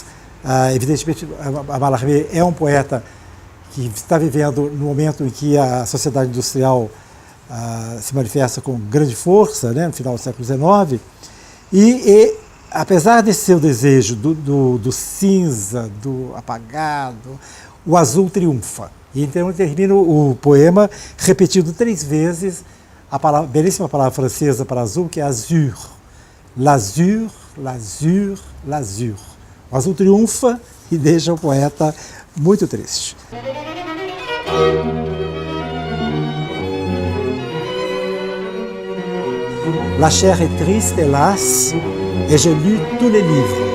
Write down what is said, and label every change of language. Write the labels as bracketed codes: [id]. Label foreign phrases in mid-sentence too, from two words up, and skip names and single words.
[pt] Evidentemente, Mallarmé é um poeta que está vivendo no momento em que a sociedade industrial se manifesta com grande força, né, no final do século XIX, e apesar desse seu desejo do cinza, do apagado, o azul triunfa. E então ele termina o poema repetindo 3 vezes a belíssima palavra francesa para azul, que é azur. [fr] L'azur, l'azur, l'azur. [pt] O azul triunfa e deixa o poeta muito triste. [fr] La chair est triste, hélas, et je lis tous les livres.